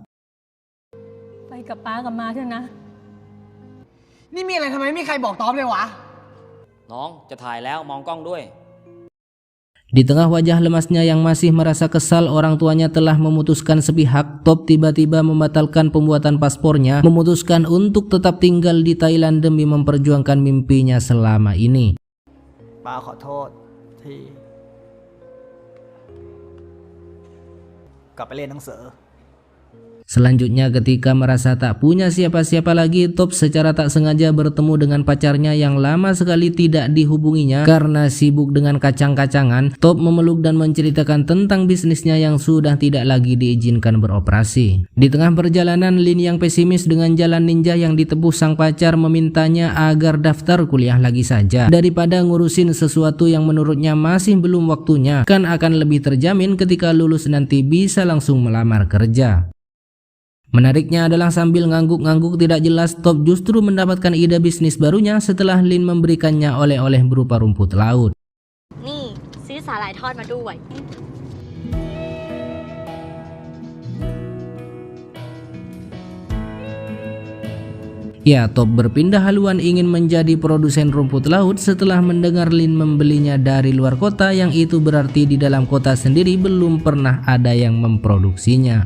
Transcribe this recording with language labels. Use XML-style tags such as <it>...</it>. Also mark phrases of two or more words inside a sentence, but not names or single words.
<th>ไปกับป้ากับมาเถอะนะ นี่มีอะไรทำไมไม่มีใครบอกต๊อบเลยวะ น้องจะถ่ายแล้วมองกล้องด้วย</th> <id>Di tengah wajah lemasnya yang masih merasa kesal orang tuanya telah memutuskan sepihak, Top tiba-tiba membatalkan pembuatan paspornya, memutuskan untuk tetap tinggal di Thailand demi memperjuangkan mimpinya selama ini.</id> <th>ป้าขอโทษที่กลับไปเรียนหนังสือ</th> <id>Selanjutnya ketika merasa tak punya siapa-siapa lagi, Top secara tak sengaja bertemu dengan pacarnya yang lama sekali tidak dihubunginya karena sibuk dengan kacang-kacangan. Top memeluk dan menceritakan tentang bisnisnya yang sudah tidak lagi diizinkan beroperasi. Di tengah perjalanan, Lin yang pesimis dengan jalan ninja yang ditempuh sang pacar memintanya agar daftar kuliah lagi saja daripada ngurusin sesuatu yang menurutnya masih belum waktunya, kan akan lebih terjamin ketika lulus nanti bisa langsung melamar kerja. Menariknya adalah sambil ngangguk-ngangguk tidak jelas, Top justru mendapatkan ide bisnis barunya setelah Lin memberikannya oleh-oleh berupa rumput laut.</id> <th>นี่ซื้อสาหร่ายทอดมาด้วย</th> <id>Ya, Top berpindah haluan ingin menjadi produsen rumput laut setelah mendengar Lin membelinya dari luar kota, yang itu berarti di dalam kota sendiri belum pernah ada yang memproduksinya.</id>